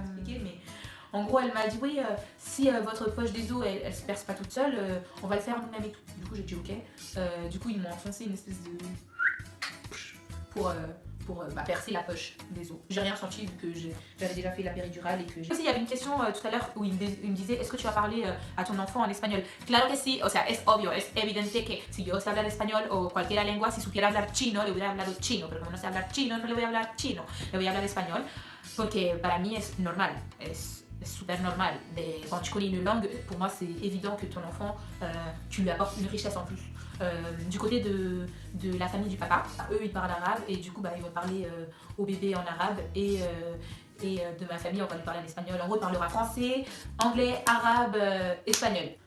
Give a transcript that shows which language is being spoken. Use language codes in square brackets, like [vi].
[fr] Mais en gros, elle m'a dit oui, si votre poche des os elle se perce pas toute seule, on va le faire nous-mêmes et tout. Du coup, j'ai dit ok. Du coup, ils m'ont enfoncé une espèce de pour percer la poche des os. J'ai rien senti vu que j'avais déjà fait la péridurale et que j'ai... Aussi, il y avait une question tout à l'heure où il me disait est-ce que tu vas parler à ton enfant en espagnol? [es] Claro que sí, o sea, es obvio, es evidente que si yo sé hablar español o cualquier lengua, si supiera hablar chino, le hubiera hablado chino, pero como no sé hablar chino, no le voy a hablar chino, le voy a hablar español, porque para mí es normal, es super normal. [fr] Mais quand tu connais une langue, pour moi c'est évident que ton enfant, tu lui apportes une richesse en plus. Du côté de la famille du papa, eux ils parlent arabe et du coup ils vont parler au bébé en arabe, et de ma famille on va lui parler en espagnol. En gros il parlera français, anglais, arabe, espagnol.